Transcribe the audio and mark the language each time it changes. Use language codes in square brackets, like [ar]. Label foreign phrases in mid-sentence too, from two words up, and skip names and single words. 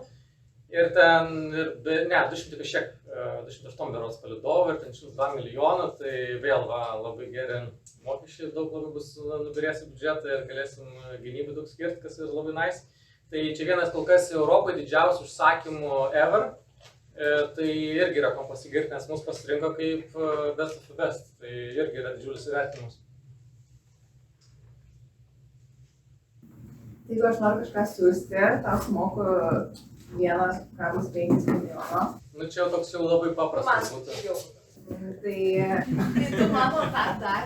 [lt] Ir ten, 208 berods palydovų ir ten 102 milijonų, tai vėl labai geri mokesčiai, daug labai bus nubirės į biudžetą ir galėsim gynybai daug skirti, kas yra labai nice. Tai čia vienas kol kas Europoje didžiausių užsakymų ever, tai irgi yra kom pasigirti, nes mus pasirinko kaip [en] best of the best, [lt] tai irgi yra didžiulis įvertinimas. Jeigu aš noriu kažką siūsti, tau sumoku 1,5 milijono. Nu čia jau toks jau labai paprastas būtų. Tai tu mano tą darį.